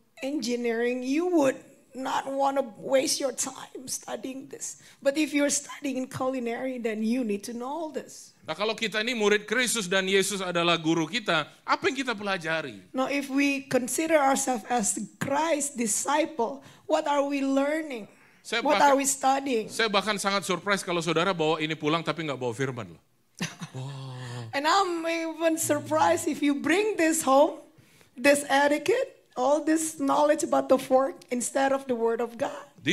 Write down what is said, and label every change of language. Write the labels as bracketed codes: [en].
[en] engineering, you would not want to waste your time studying this. But if you're studying culinary, then you need to know all this. [id] Nah kalau kita ini murid Kristus dan Yesus adalah guru kita, apa yang kita pelajari? [en] Now, if we consider ourselves as Christ's disciple, what are we learning? [id] Saya [en] What [id] bahkan- [en] are we studying? [id] Saya bahkan sangat surprise kalau saudara bawa ini pulang tapi nggak bawa firman loh. [en] And I'm even surprised if you bring this home, this etiquette, all this knowledge about the fork instead of the Word of God.